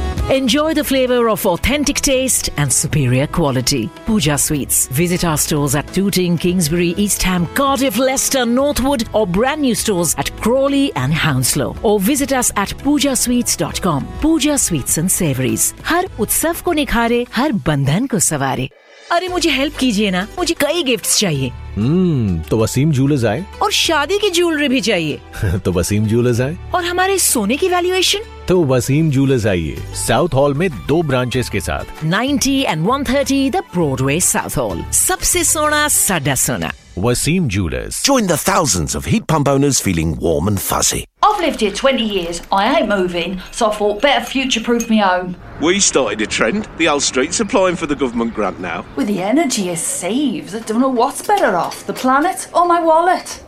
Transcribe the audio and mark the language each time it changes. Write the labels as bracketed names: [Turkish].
[English] Enjoy the flavour of authentic taste and superior quality. Pooja Sweets. Visit our stores at Tooting, Kingsbury, East Ham, Cardiff, Leicester, Northwood, or brand new stores at Crawley and Hounslow. Or visit us at poojasweets.com. Pooja Sweets and Savories. [Hindi] Har utsav ko nikhare, har bandhan ko savare. अरे मुझे help कीजिए ना, मुझे कई gifts चाहिए। तो Wasim jewellers आए। और शादी की ज्वेलरी भी चाहिए। तो वसीम ज्वेलर्स आए। और हमारे सोने की वैल्यूएशन। तो वसीम ज्वेलर्स आइए, साउथ हॉल में दो ब्रांचेस के साथ, [English] 90 and 130 the Broadway South Hall. [Hindi] सबसे सोना सदा सोना। [English] Wasim Jewelers. Join the thousands of heat pump owners feeling warm and fuzzy. I've lived here 20 years. I ain't moving, so I thought better future-proof me home. We started a trend. The Old Street's applying for the government grant now. With the energy it saves, I don't know what's better off, the planet or my wallet.